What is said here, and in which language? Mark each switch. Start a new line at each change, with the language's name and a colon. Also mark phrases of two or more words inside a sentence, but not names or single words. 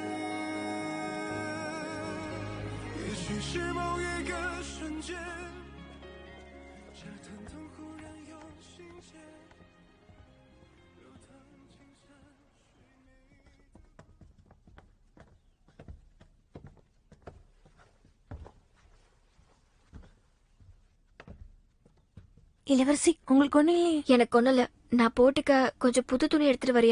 Chinese: 也许是某一个瞬间，这疼痛忽然又心结，流淌青山水
Tamil: 面。இளவரசி உங்களுக்கு ஒண்ணு இல்லையே? எனக்கு ஒண்ணும் இல்ல. நான் போட்டுக்க கொஞ்சம் புது துணி எடுத்துட்டு வரியா?